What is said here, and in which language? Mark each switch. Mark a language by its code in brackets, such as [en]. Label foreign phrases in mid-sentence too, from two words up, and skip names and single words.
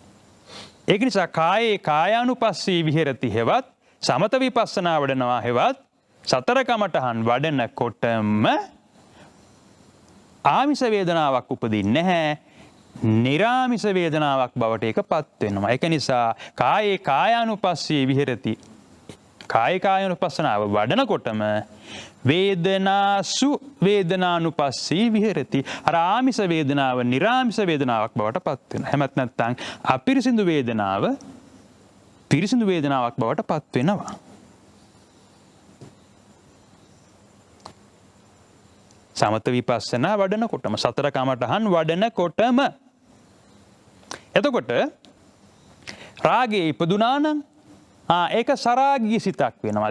[si] ඒක නිසා [pi] කායේ කායානුපස්සී විහෙරති [si] හෙවත් සමත විපස්සනා වඩනවා හෙවත් සතර කමඨහන් වඩනකොටම ආමිෂ වේදනාවක් උපදින්නේ නැහැ. නිරාමිෂ වේදනාවක් බවට ඒකපත් වෙනවා. ඒක නිසා [pi] කායේ කායානුපස්සී විහෙරති [si] කාය කායනුපස්සනාව වඩනකොටම [pi] වේදනාසු වේදනානුපස්සී විහෙරති. [si] අර ආමිෂ වේදනාව නිරාමිෂ වේදනාවක් බවට පත් වෙනවා. එහෙමත් නැත්නම් අපිරිසිදු වේදනාව පිරිසිදු වේදනාවක් බවට පත් වෙනවා. සමත විපස්සනා වඩනකොටම සතර කමඨහන් වඩනකොටම එතකොට රාගයේ ඉපදුනා නම් ඒක සරාගී සිතක් වෙනවා.